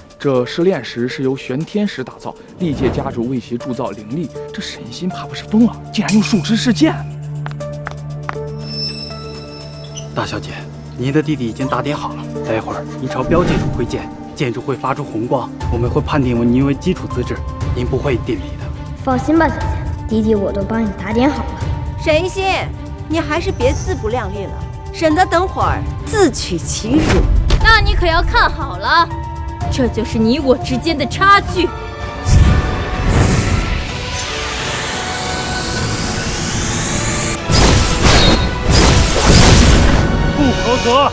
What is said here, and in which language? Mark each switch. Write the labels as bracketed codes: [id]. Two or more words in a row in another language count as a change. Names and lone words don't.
[zh] 這試煉石是由玄天石打造，歷屆家主為其鑄造靈力。這沈一心怕不是瘋了，竟然用樹枝試劍。大小姐，您的弟弟已經打點好了，待會兒你朝標劍處揮劍，劍柱會發出紅光，我們會判定您為基礎資質，您不會定理的。放心吧，姐姐，弟弟我都幫你打點好了。沈一心，你還是別自不量力了，省得等會兒自取其辱。那你可要看好了。這就是你我之間的差距。不合格。